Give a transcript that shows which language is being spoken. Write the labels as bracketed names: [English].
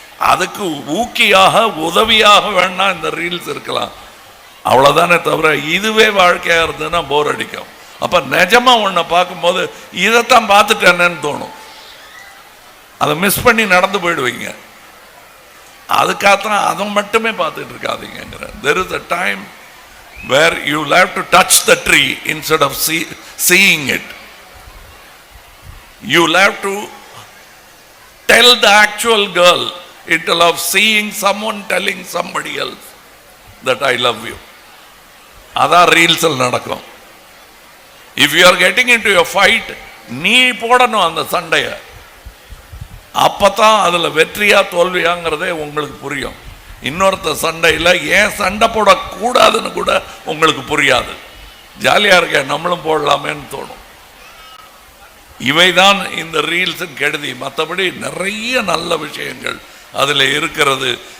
[Tamil] அதுக்கு ஊக்கியாக உதவியாக வேணா இந்த ரீல்ஸ் இருக்கலாம், அவ்வளவுதானே தவிர இதுவே வாழ்க்கையா இருந்ததுன்னா போர் அடிக்கும். அப்ப நிஜமா ஒன்ன பார்க்கும்போது இதைத்தான் பார்த்துட்டேன்னு தோணும். அதை மிஸ் பண்ணி நடந்து போயிடுவீங்க. அதுக்காகத்தான் அதை மட்டுமே பார்த்துட்டு இருக்காதீங்கிற. [English] There is a time where you will have to touch the tree instead of seeing it. You will have to tell the actual girl instead of seeing someone telling somebody else that I love you. [Tamil] அதான் ரீல்ஸில் நடக்கும். [English] If you are getting into a fight, [Tamil] நீ போடணும் அந்த சண்டையை. அப்பதான் அதுல வெற்றியா தோல்வியாங்கிறதே உங்களுக்கு புரியும். இன்னொருத்த சண்டையில் ஏன் சண்டை போடக்கூடாதுன்னு கூட உங்களுக்கு புரியாது. ஜாலியா இருக்க நம்மளும் போடலாமேன்னு தோணும். இவைதான் இந்த ரீல்ஸின் கெடுதி. மற்றபடி நிறைய நல்ல விஷயங்கள் அதில் இருக்கிறது.